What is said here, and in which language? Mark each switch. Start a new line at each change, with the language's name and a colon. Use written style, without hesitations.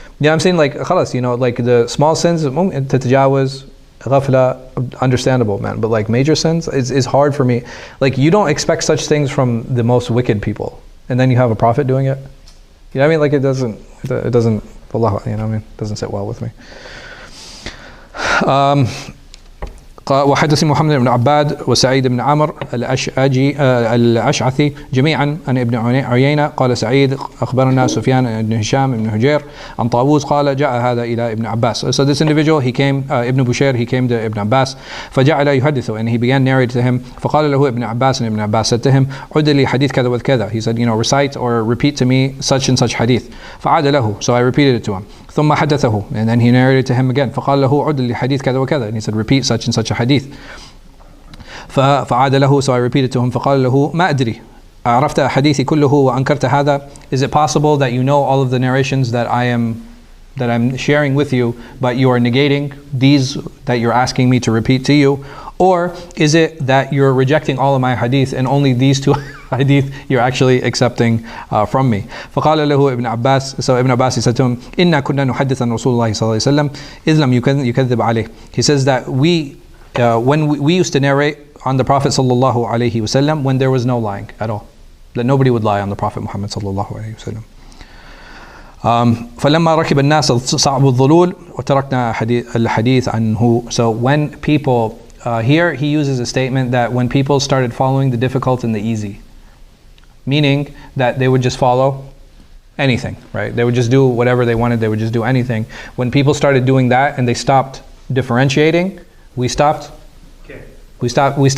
English: Yeah, I'm saying like خلاص, like the small sins
Arabic: تتجاوز غفلة,
English: understandable, man, but like major sins is hard for me. Like you don't expect such things from the most wicked people, and then you have a prophet doing it. You know what I mean? Like it doesn't Allah, you know what I mean? It doesn't sit well with me.
Arabic: وحدثني محمد بن عباد وسعيد بن عمرو الأشعثي جميعا عن ابن عيينة قال سعيد أخبرنا سفيان بن هشام بن هجير عن طاووس قال جاء هذا إلى ابن عباس.
English: So this individual, he came, Ibn Bushair, he came to Ibn Abbas
Arabic: فجعل يحدثه,
English: and he began narrating to him.
Arabic: فقال له ابن عباس,
English: and Ibn Abbas said to him
Arabic: عد لي حديث كذا وكذا.
English: He said, recite or repeat to me such and such hadith.
Arabic: فعاد له,
English: so I repeated it to him.
Arabic: ثم حدثه,
English: and then he narrated to him again.
Arabic: فقال له عد لي حديث كذا وكذا,
English: and he said repeat such and such a hadith.
Arabic: فعاد له,
English: so I repeated to him.
Arabic: فقال له ما أدري عرفت حديثي كله وأنكرت هذا.
English: Is it possible that you know all of the narrations that I'm sharing with you, but you are negating these that you're asking me to repeat to you? Or is it that you're rejecting all of my hadith and only these two hadith you're actually accepting from me?
Arabic: فقال له ابن عباس,
English: so Ibn Abbas, he said to him,
Arabic: إنا كنا نحدث عن رسول الله صلى الله عليه وسلم إذ لم يكذب عليه.
English: He says that when we used to narrate on the Prophet sallallahu alaihi wasallam when there was no lying at all, that nobody would lie on the Prophet Muhammad sallallahu alaihi wasallam.
Arabic: فلما ركب الناس صعب الظلول وتركنا الحديث عنه.
English: So when people, here he uses a statement that when people started following the difficult and the easy, meaning that they would just follow anything, right? They would just do whatever they wanted, they would just do anything. When people started doing that and they stopped differentiating, we stopped listening.